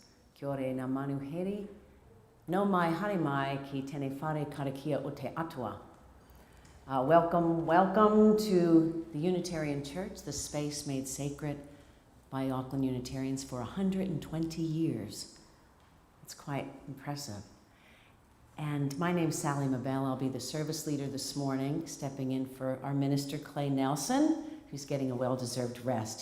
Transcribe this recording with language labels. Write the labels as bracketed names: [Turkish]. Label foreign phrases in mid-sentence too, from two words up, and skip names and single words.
[Māori] Kia ora e ngā manuheri. No mai haere mai ki tēnei whare karakia o te atua. [English] Welcome to the Unitarian Church, the space made sacred by Auckland Unitarians for 120 years. It's quite impressive. And my name's Sally Mabelle. I'll be the service leader this morning, stepping in for our minister, Clay Nelson, who's getting a well-deserved rest.